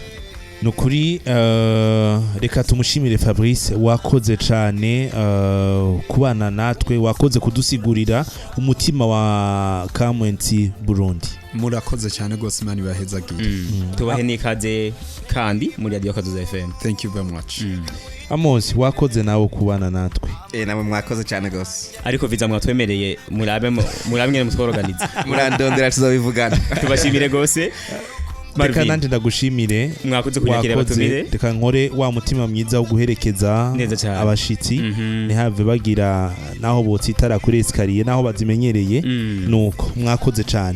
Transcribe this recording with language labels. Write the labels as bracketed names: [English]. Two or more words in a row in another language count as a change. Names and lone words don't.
[Rundi] nukuri reka tumushimire Fabrice wakoze cyane kubana natwe wakoze kudusigurira umutima wa Kamwenzi Burundi murakoze cyane gose mani bahezagiye tubahe nikaze kandi muri radio Kaduza FM [English] thank you very much [Rundi] Amos wakoze nawe kubana natwe namwe mwakoze cyane gose ariko viza mwatwemereye murabe ngene mutworoganiza murandondera tuzabivugana tubashimire gose reka nanje ndagushimire mwakoze kunyakira batumire reka nkore wa mutima mwiza wo guherekeza abashitsi ntihave bagira naho botsitara kuri escalier naho bazimenyereye nuko mwakoze cyane